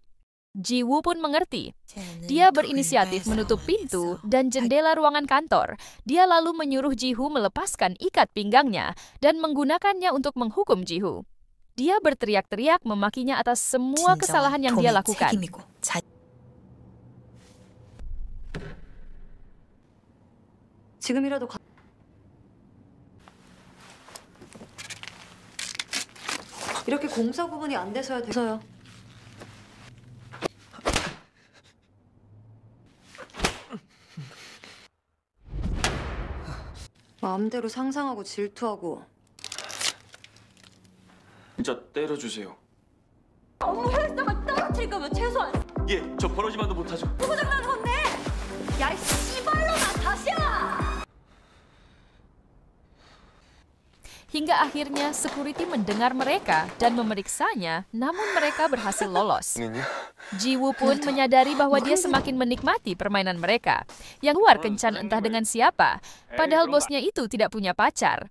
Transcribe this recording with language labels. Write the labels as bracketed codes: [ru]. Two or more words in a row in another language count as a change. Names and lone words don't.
[id] Ji-woo pun mengerti. Dia berinisiatif menutup pintu dan jendela ruangan kantor. Dia lalu menyuruh Ji-woo melepaskan ikat pinggangnya dan menggunakannya untuk menghukum Ji-woo. Dia berteriak-teriak memakinya atas semua kesalahan yang dia lakukan. [ko] 이렇게 공사 구분이 안 돼서야 돼서요. 마음대로 상상하고 질투하고. 진짜 때려주세요. 업무 효율성을 떨어뜨릴 거면 최소한 예, 저 버러지만도 못하죠. 누구 장난하는 건데? 야, 이 씨발로나 다시야! [id] Hingga akhirnya security mendengar mereka dan memeriksanya, namun mereka berhasil lolos. Ji-woo pun menyadari bahwa dia semakin menikmati permainan mereka. Yang luar kencan entah dengan siapa, padahal bosnya itu tidak punya pacar.